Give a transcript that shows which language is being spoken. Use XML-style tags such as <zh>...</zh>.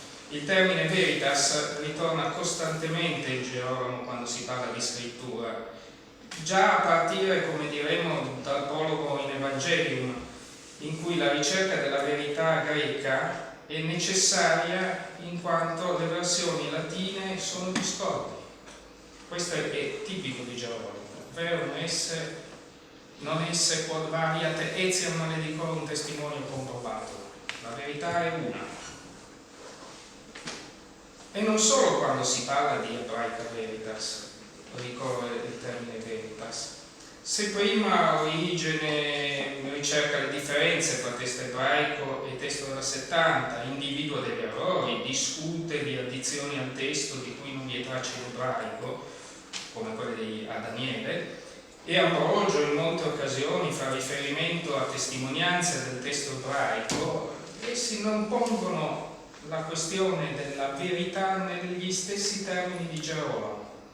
<it>Il termine veritas ritorna costantemente in Gerolamo quando si parla di scrittura, già a partire, come diremo, dal prologo in Evangelium, in cui la ricerca della verità greca è necessaria in quanto le versioni latine sono discordi. Questo è tipico di Gerolamo.</it> <la>Verum esse, non esse quod variat etiam maledicorum testimonio comprobato.</la> <it>La verità è una. E non solo quando si parla di ebraica veritas ricorre il termine veritas. Se prima Origene ricerca le differenze tra testo ebraico e testo della 70, individua degli errori, discute di addizioni al testo di cui non vi è traccia in ebraico, come quelle di Daniele, e Ambrogio in molte occasioni fa riferimento a testimonianze del testo ebraico, essi non pongono la questione della verità negli stessi termini di Gerolamo.</it>